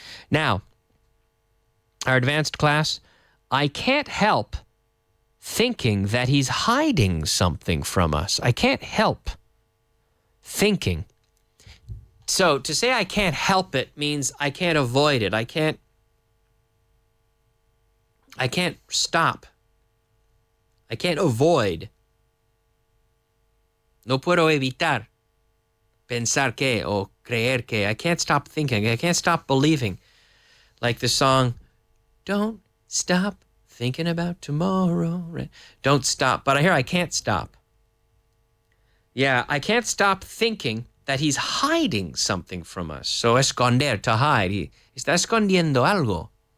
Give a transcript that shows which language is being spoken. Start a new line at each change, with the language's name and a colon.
English: Now, our advanced class, I can't help thinking that he's hiding something from us. I can't help thinking. So to say I can't help it means I can't avoid it. I can't stop. I can't avoid.
Spanish: No puedo evitar pensar que o creer que.
English: I can't stop thinking. I can't stop believing. Like the song, Don't Stop Thinking About Tomorrow. Right? Don't stop. But I can't stop. Yeah, I can't stop thinking that he's hiding something from us. So esconder, to hide. He
Spanish: está escondiendo algo.